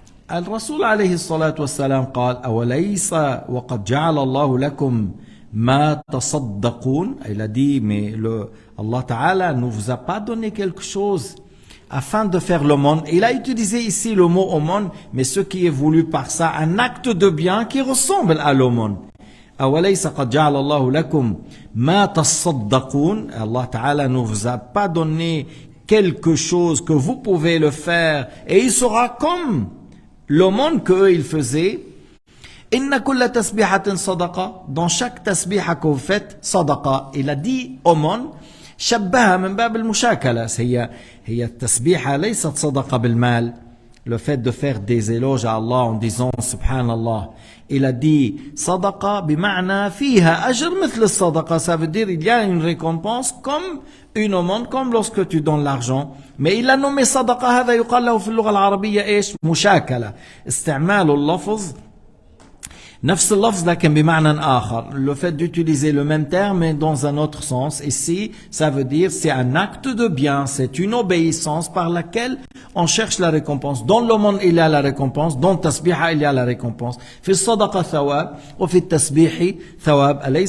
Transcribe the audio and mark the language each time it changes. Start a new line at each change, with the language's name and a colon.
Arabic: الرسول عليه الصلاة والسلام قال أوليس وقد جعل الله لكم ما تصدقون.
French: Il a dit mais Allah Ta'ala ne vous a pas donné quelque chose afin de faire l'aumône. Il a utilisé ici le mot aumône, mais ce qui est voulu par ça, un acte de bien qui ressemble à l'aumône.
Arabic: أوليس قد جعل الله لكم ما تصدقون.
French: Allah Ta'ala ne vous a pas donné quelque chose que vous pouvez le faire et il sera comme l'aumône qu'eux ils faisaient.
Arabic: إن كل تسبيحة صدقة.
French: Dans chaque tasbiha que vous faites, صدقة. Il a dit aumône.
Arabic: شبهها من باب المشاكلة. هي التسبيحة ليست صدقة بالمال.
French: Le fait de faire des éloges à Allah en disant Subhanallah. Il a dit صدقة بمعنى فيها أجر مثل الصدقة. Ça veut dire il y a une récompense comme une aumône, comme lorsque tu donnes l'argent. Mais il a nommé صدقة.
Arabic: هذا يقال له في اللغة العربية إيش؟ مشاكلة. استعمال اللفظ نفس اللفظ لكن بمعنى آخر.
French: Le fait d'utiliser le même terme mais dans un autre sens. Ici, ça veut dire c'est un acte de bien, c'est une obéissance par laquelle on cherche la récompense. Dans le monde, il y a la récompense. Dans le tasbih, il y a la récompense.
Arabic: في الصدقة ثواب وفي التسبيح ثواب.